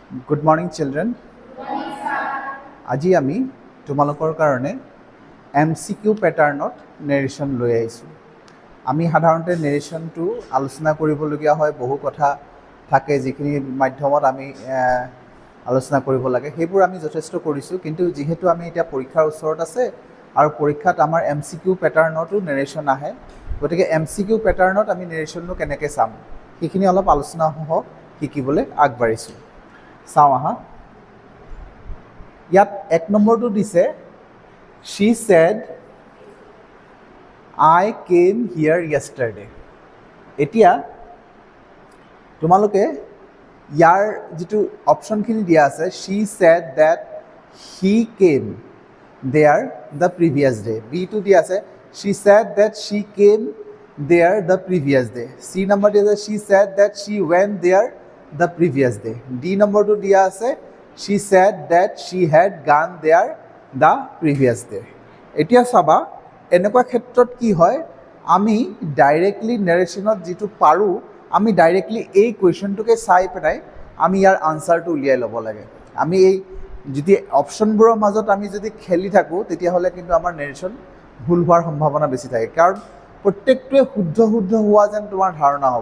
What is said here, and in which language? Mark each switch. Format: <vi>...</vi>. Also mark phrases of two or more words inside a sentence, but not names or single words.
<en>Good morning, children.</en> <as>আজি আমি তোমালোকৰ কাৰণে</as> <en>MCQ pattern narration</en> <as>লৈ আহিছোঁ। আমি সাধাৰণতে নেৰেশ্যনটো আলোচনা কৰিবলগীয়া হয়, বহু কথা থাকে যিখিনি মাধ্যমত আমি আলোচনা কৰিব লাগে, সেইবোৰ আমি যথেষ্ট কৰিছোঁ। কিন্তু যিহেতু আমি এতিয়া পৰীক্ষাৰ ওচৰত আছে আৰু পৰীক্ষাত আমাৰ</as> <en>MCQ pattern narration</en> <as>আহে, গতিকে</as> <en>MCQ pattern</en> <as>আমি নেৰেশ্যনটো কেনেকৈ চাম সেইখিনি অলপ আলোচনা শিকিবলৈ আগবাঢ়িছোঁ। চাওঁ আহা, ইয়াত 1 নম্বৰটো দিছে,</as> <en>she said I came here yesterday.</en> <as>এতিয়া তোমালোকে ইয়াৰ যিটো অপশ্যনখিনি দিয়া আছে,</as> <en>she said that he came there the previous day.</en> <as>B টো দিয়া আছে,</as> <en>she said that she came there the previous day.</en> <as>C নম্বৰ দিয়া আছে,</as> <en>she said that she went there the previous day.</en> <as>D নম্বৰটো দিয়া আছে,</as> <en>she said that she had gone there the previous day.</en> <as>এতিয়া চাবা, এনেকুৱা ক্ষেত্ৰত কি হয়, আমি</as> <en>directly narration</en> <as>যিটো পাৰোঁ, আমি ডাইৰেক্টলি এই কুৱেশ্যনটোকে চাই পেলাই আমি ইয়াৰ আনচাৰটো উলিয়াই ল'ব লাগে। আমি এই যদি অপশ্যনবোৰৰ মাজত আমি যদি খেলি থাকোঁ, তেতিয়াহ'লে কিন্তু আমাৰ নেৰেশ্যন ভুল হোৱাৰ সম্ভাৱনা বেছি থাকে, কাৰণ প্ৰত্যেকটোৱে শুদ্ধ হোৱা যেন তোমাৰ ধাৰণা হ'ব।</as>